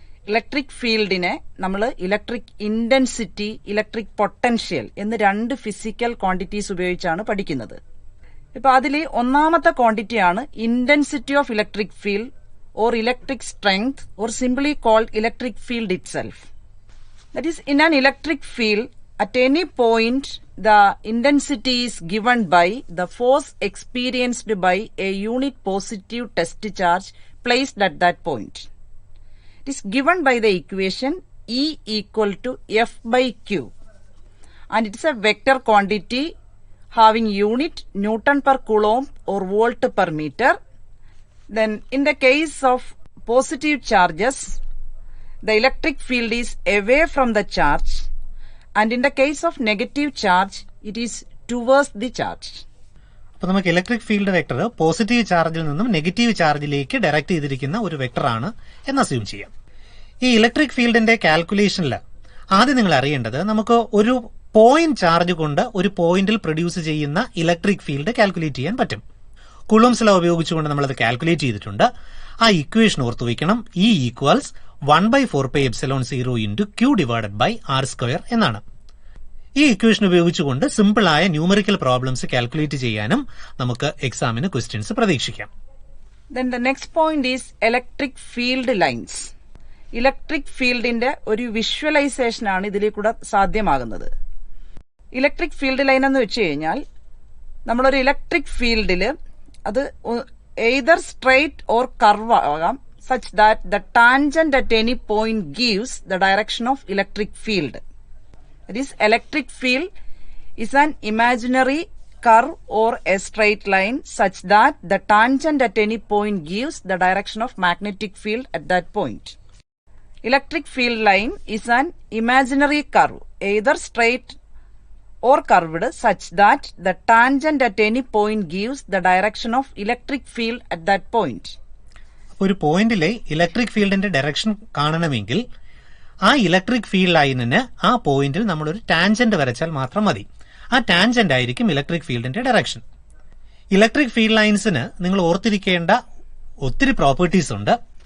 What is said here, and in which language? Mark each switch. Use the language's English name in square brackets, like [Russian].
[Malayalam] Electric ഫീൽഡിനെ നമ്മൾ electric intensity, electric potential എന്ന് 2 ഫിസിക്കൽ ക്വാണ്ടിറ്റീസ് ഉപയോഗിച്ചാണ് പഠിക്കുന്നത്. ഇപ്പൊ അതിൽ ഒന്നാമത്തെ ക്വാണ്ടിറ്റിയാണ് [English] Intensity of electric field or electric strength or simply called electric field itself. That is, [Malayalam] in an electric field [English] at any point the intensity is given by the force experienced by a unit positive test charge placed at that point. It is given by the equation E equal to F by Q, and it is a vector quantity having unit Newton per Coulomb or volt per meter. Then in the case of positive charges, the electric field is away from the charge, and in the case of negative charge, it is towards the charge. [Malayalam] അപ്പോൾ നമുക്ക് electric field vector positive ചാർജിൽ നിന്നും negative ചാർജിലേക്ക് direct ചെയ്തിരിക്കുന്ന ഒരു വെക്ടറാണ് എന്ന് assume ചെയ്യാം. ഈ electric ഫീൽഡിന്റെ കാൽക്കുലേഷനിൽ ആദ്യം നിങ്ങൾ അറിയേണ്ടത് നമുക്ക് ഒരു പോയിന്റ് ചാർജ് കൊണ്ട് ഒരു പോയിന്റിൽ പ്രൊഡ്യൂസ് ചെയ്യുന്ന ഇലക്ട്രിക് ഫീൽഡ് കാൽക്കുലേറ്റ് ചെയ്യാൻ പറ്റും. കുളൂംസ് ലോ ഉപയോഗിച്ചുകൊണ്ട് നമ്മളത് കാൽക്കുലേറ്റ് ചെയ്തിട്ടുണ്ട്. ആ ഇക്വേഷൻ ഓർത്തു വയ്ക്കണം. [English] E equals 1/4πε0 into Q divided by R² എന്നാണ്. [Malayalam] ഈ ഇക്വേഷൻ ഉപയോഗിച്ചുകൊണ്ട് സിമ്പിളായ ന്യൂമറിക്കൽ പ്രോബ്ലംസ് കാൽക്കുലേറ്റ് ചെയ്യാനും നമുക്ക് എക്സാമിന് ക്വസ്റ്റ്യൻസ് പ്രതീക്ഷിക്കാം. [English] Then the next point is electric field lines. [Malayalam] Electric ഫീൽഡിന്റെ ഒരു വിഷ്വലൈസേഷൻ ആണ് ഇതിൽ കൂടെ സാധ്യമാകുന്നത്. ഇലക്ട്രിക് ഫീൽഡ് ലൈൻ എന്ന് വെച്ച് കഴിഞ്ഞാൽ നമ്മളൊരു ഇലക്ട്രിക് ഫീൽഡിൽ അത് എയ്തർ സ്ട്രെയിറ്റ് ഓർ കർവ് ആകാം, [English] such that the tangent at any point gives the direction of electric field. That is, electric field is an imaginary curve or a straight line such that the tangent at any point gives the direction of magnetic field at that point. Electric field line is an imaginary curve, either straight or curved, such that the tangent at any point gives the direction of electric field at that point. [Malayalam] ഒരു പോയിന്റിലെ electric ഫീൽഡിന്റെ direction കാണണമെങ്കിൽ ആ electric field ലൈനിന് ആ പോയിന്റിൽ നമ്മളൊരു tangent വരച്ചാൽ മാത്രം മതി. ആ ടാൻജന്റ് ആയിരിക്കും ഇലക്ട്രിക് ഫീൽഡിന്റെ ഡയറക്ഷൻ. ഇലക്ട്രിക് ഫീൽഡ് ലൈൻസിന് നിങ്ങൾ ഓർത്തിരിക്കേണ്ട ഒത്തിരി പ്രോപ്പർട്ടീസ് ഉണ്ട്.